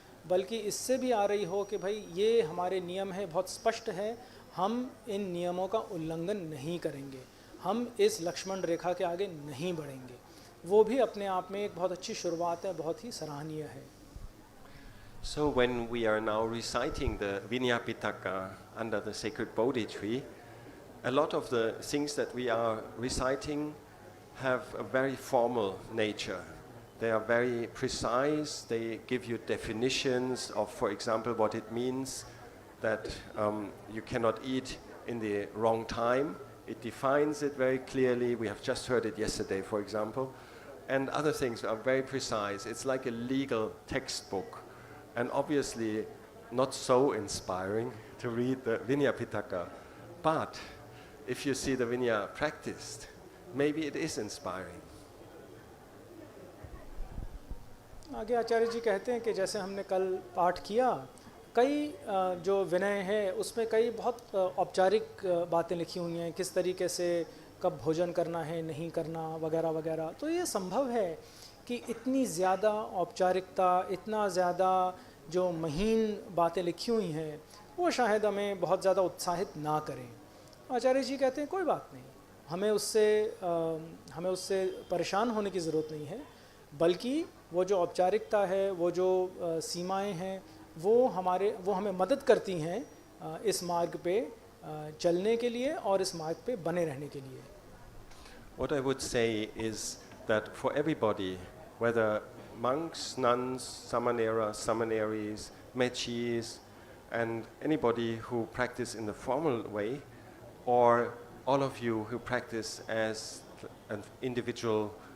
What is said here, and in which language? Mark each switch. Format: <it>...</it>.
<hi>बल्कि इससे भी आ रही हो कि भाई ये हमारे नियम है, बहुत स्पष्ट है, हम इन नियमों का उल्लंघन नहीं करेंगे, हम इस लक्ष्मण रेखा के आगे नहीं बढ़ेंगे, वो भी अपने आप में एक बहुत अच्छी शुरुआत है, बहुत ही सराहनीय है.</hi> <en>So when we are now reciting the Vinaya Pitaka under the sacred Bodhi tree, a lot of the things that we are reciting have a very formal nature. They are very precise. They give you definitions of, for example, what it means that you cannot eat in the wrong time. It defines it very clearly. We have just heard it yesterday, for example. And other things are very precise. It's like a legal textbook. And obviously not so inspiring to read the Vinaya Pitaka. But if you see the Vinaya practiced, maybe it is inspiring.</en> <hi>आगे आचार्य जी कहते हैं कि जैसे हमने कल पाठ किया, कई जो विनय है उसमें कई बहुत औपचारिक बातें लिखी हुई हैं, किस तरीके से कब भोजन करना है, नहीं करना, वगैरह वगैरह. तो ये संभव है कि इतनी ज़्यादा औपचारिकता, इतना ज़्यादा जो महीन बातें लिखी हुई हैं, वो शायद हमें बहुत ज़्यादा उत्साहित ना करें. आचार्य जी कहते हैं कोई बात नहीं, हमें उससे परेशान होने की ज़रूरत नहीं है, बल्कि वो जो औपचारिकता है, वो जो सीमाएं हैं, वो हमें मदद करती हैं इस मार्ग पे चलने के लिए और इस मार्ग पे बने रहने के लिए.</hi> <en>What I would say is that for everybody, whether monks, nuns, samaneras, samaneries, mechis, and anybody who practice in the formal way, or all of you who practice as an individual</en>